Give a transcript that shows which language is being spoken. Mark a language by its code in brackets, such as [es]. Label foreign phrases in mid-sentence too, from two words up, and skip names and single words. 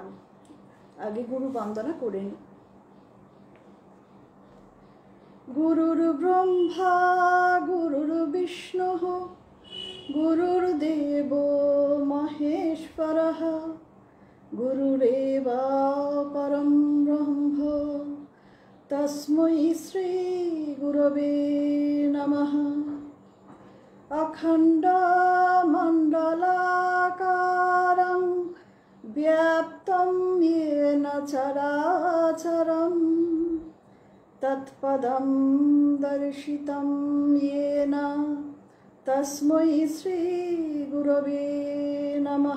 [bn] আগে গুরু বন্দনা করে নিই। [sa] गुरुर् ब्रह्मा गुरुर् विष्णु गुरुर् देव महेश्वरः गुरुरेवा परम ब्रह्म तस्मै श्री गुरवे नमः। अखण्डमण्डलाकारं व्याप्तं येन चराचरं तत्पदं दर्शितं येन तस्मै श्रीगुरवे नमः।